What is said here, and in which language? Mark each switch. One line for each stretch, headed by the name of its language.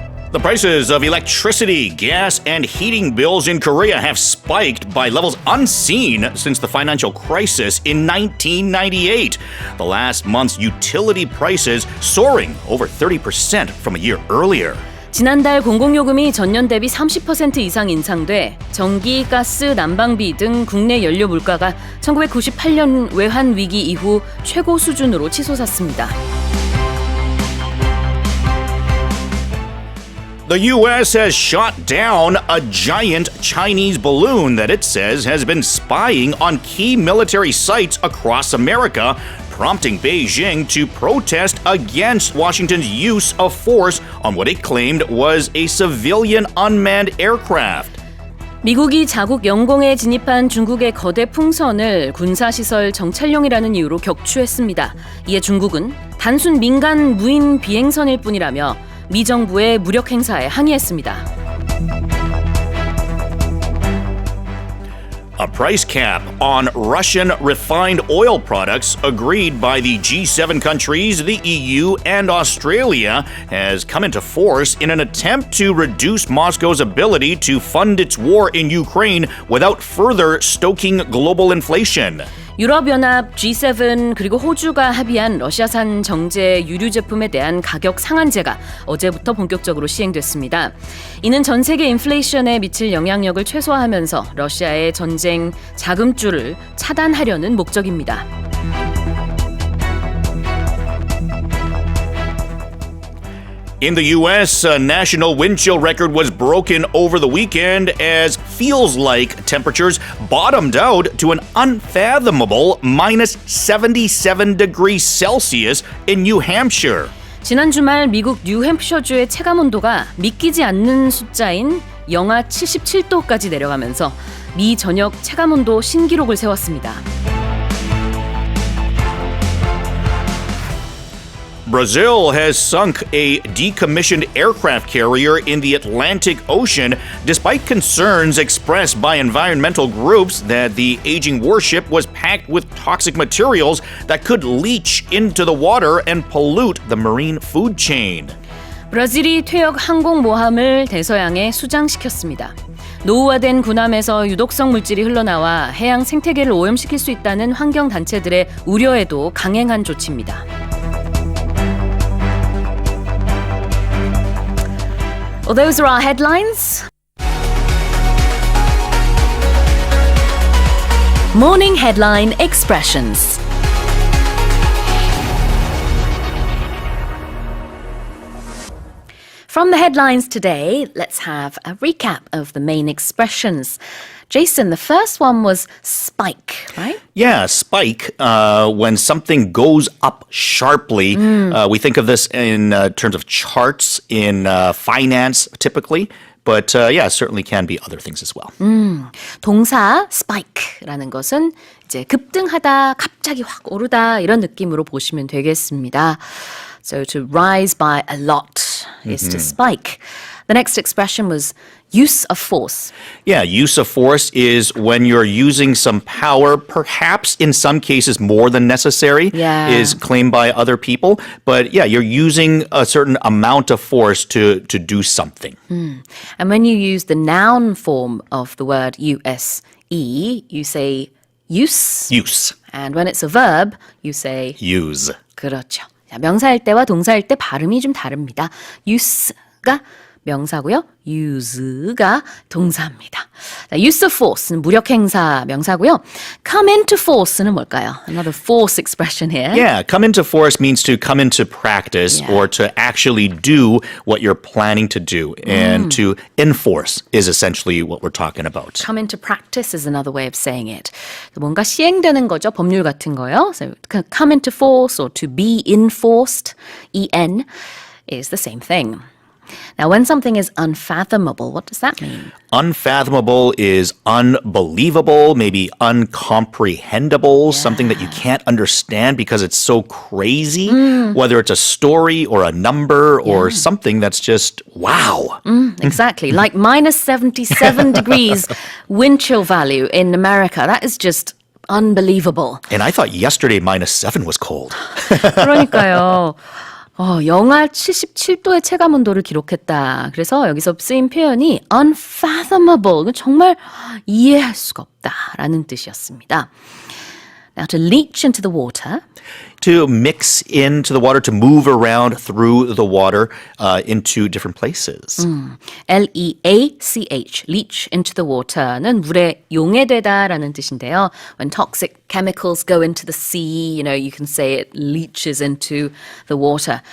English: The prices of electricity, gas, and heating bills in Korea have spiked by levels unseen since the financial crisis in 1998. The last month's utility prices soaring over 30% from a year earlier.
Korean: 지난달 공공요금이 전년 대비 30% 이상 인상돼 전기, 가스, 난방비 등 국내 연료 물가가 1998년 외환 위기 이후 최고 수준으로 치솟았습니다.
English: The U.S. has shot down a giant Chinese balloon that it says has been spying on key military sites across America, prompting Beijing to protest against Washington's use of force on what it claimed was a civilian unmanned aircraft.
Korean: 미국이 자국 영공에 진입한 중국의 거대 풍선을 군사시설 정찰용이라는 이유로 격추했습니다. 이에 중국은 단순 민간 무인 비행선일 뿐이라며 미 정부의 무력 행사에 항의했습니다.
English: A price cap on Russian refined oil products agreed by the G7 countries, the EU, and Australia has come into force in an attempt to reduce Moscow's ability to fund its war in Ukraine without further stoking global inflation.
Korean: 유럽연합 G7 그리고 호주가 합의한 러시아산 정제 유류 제품에 대한 가격 상한제가 어제부터 본격적으로 시행됐습니다. 이는 전 세계 인플레이션에 미칠 영향력을 최소화하면서 러시아의 전쟁 자금줄을 차단하려는 목적입니다.
English: In the U.S., a national wind chill record was broken over the weekend as feels-like temperatures bottomed out to an unfathomable minus 77 degrees Celsius in New Hampshire.
Korean: 지난 주말 미국 뉴햄프셔주의 체감온도가 믿기지 않는 숫자인 영하 77도까지 내려가면서 미 전역 체감온도 신기록을 세웠습니다.
English: Brazil has sunk a decommissioned aircraft carrier in the Atlantic Ocean despite concerns expressed by environmental groups that the aging warship was packed with toxic materials that could leach into the water and pollute the marine food chain.
Korean: 브라질이 퇴역 항공모함을 대서양에 수장시켰습니다. 노후화된 군함에서 유독성 물질이 흘러나와 해양 생태계를 오염시킬 수 있다는 환경단체들의 우려에도 강행한 조치입니다.
English: Well, those are our headlines. Morning Headline Expressions. From the headlines today, let's have a recap of the main expressions. Jason, the first one was spike, right? Yeah, spike, when something goes up sharply. We think of this in terms of charts in finance, typically. But yeah, certainly can be other things as well.
Korean: 동사 spike라는 것은 이제 급등하다, 갑자기 확 오르다 이런 느낌으로 보시면 되겠습니다.
English: So to rise by a lot is to spike. The next expression was use of force. Yeah, use of force is when you're using some power, perhaps in some cases more than necessary, is claimed by other people. But yeah, you're using a certain amount of force to do something. And when you use the noun form of the word use, you say use. Use. And when it's a verb, you say Use.
Korean: 그렇죠. 자, 명사일 때와 동사일 때 발음이 좀 다릅니다. use가 명사고요. use가 동사입니다. 자, use of force는 무력 행사 명사고요.
English: come into force는
Korean: 뭘까요?
English: Another force expression here. Yeah, come into force means to come into practice or to actually do what you're planning to do. And to enforce is essentially what we're talking about. Come into practice is another way of saying it.
Korean: 뭔가 시행되는 거죠. 법률 같은 거요.
English: So come into force or to be enforced, en, is the same thing. Now, when something is unfathomable, what does that mean? Unfathomable is unbelievable, maybe uncomprehendable, something that you can't understand because it's so crazy, whether it's a story or a number or something that's just wow. Exactly. Like minus 77 degrees wind chill value in America. That is just unbelievable. And I thought yesterday -7 was cold.
Korean: 그러니까요. 영하 77도의 체감온도를 기록했다. 그래서 여기서 쓰인 표현이 unfathomable, 정말 이해할 수가 없다라는 뜻이었습니다.
English: Now to leach into the water. To mix into the water, to move around through the water into different places. L-E-A-C-H, leach into the water
Korean: 는 물에 용해되다라는 뜻인데요.
English: When toxic chemicals go into the sea, you can say it leaches into the water.